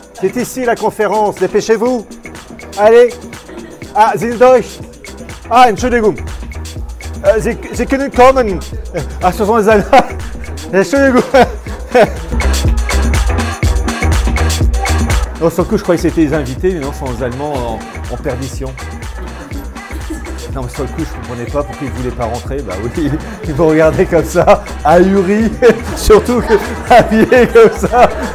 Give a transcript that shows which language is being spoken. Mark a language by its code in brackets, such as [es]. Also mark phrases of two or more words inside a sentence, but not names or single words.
[fr] C'est ici la conférence, dépêchez-vous. Allez. [de] Ah, Sie sind Deutsch. Ah, Entschuldigung. Sie können kommen. [fr] Ah, ce sont les Allemands. [de] Entschuldigung. [fr] Non, sur le coup, je croyais que c'était les invités, mais non, ce sont les Allemands en perdition. Non, mais sur le coup, je ne comprenais pas pourquoi ils ne voulaient pas rentrer. Bah oui, ils me regardaient comme ça, ahuris, surtout habillés comme ça.